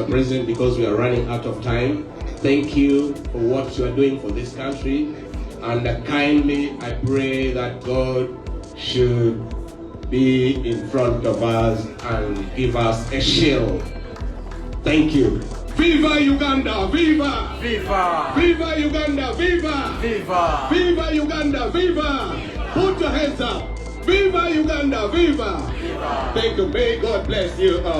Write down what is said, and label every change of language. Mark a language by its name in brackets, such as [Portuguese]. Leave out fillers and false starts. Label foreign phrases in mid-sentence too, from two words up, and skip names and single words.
[English] President, because we are running out of time. Thank you for what you are doing for this country, and kindly I pray that God should be in front of us and give us a shield. Thank you. Viva Uganda, viva! Viva! Viva Uganda, viva! Viva! Viva Uganda, viva! Put your hands up! Viva Uganda, viva! Viva! Thank you. May God bless you all.